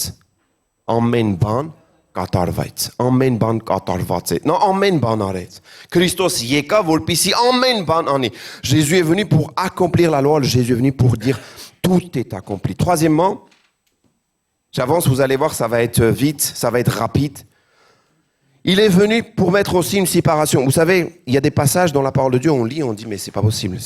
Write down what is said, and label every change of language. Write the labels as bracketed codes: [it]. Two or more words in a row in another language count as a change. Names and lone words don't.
[hy] Ամեն բան կատարվեց, ամեն բան կատարված է։ Նա ամեն բան արեց։ Քրիստոս եկավ, որպեսզի ամեն բան անի։ [fr] Jésus est venu pour accomplir la loi, Jésus est venu pour dire tout est accompli. Troisièmement, j'avance, vous allez voir, ça va être vite, ça va être rapide. Il est venu pour mettre aussi une séparation. Vous savez, il y a des passages dans la parole de Dieu, on lit, on dit, mais c'est pas possible.